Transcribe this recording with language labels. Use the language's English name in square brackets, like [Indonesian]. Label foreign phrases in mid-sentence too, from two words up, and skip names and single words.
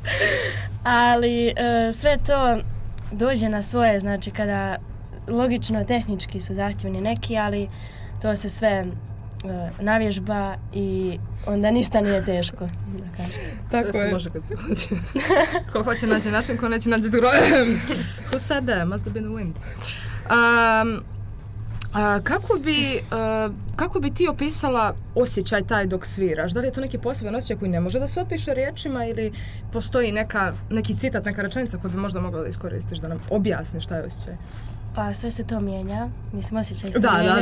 [Bosnian] Ali sve to dođe na svoje, znači kada logično tehnički su zahtjevni neki, ali to se sve navježba i onda ništa nije teško, da kažem. Tako je. Može kad se hoće. Ko hoće naći način, ko neće naći zgro... [English] Who said that? Must have been the wind. [Bosnian] Kako bi ti opisala osjećaj taj dok sviraš? Da li je to neki poseban osjećaj koji ne može da se opiše riječima ili postoji neki citat, neka rečenica koju bi možda mogla da iskoristiš, da nam objasniš šta je osjećaj? Pa sve se to mijenja, mislim osjećaj se mijenjaju.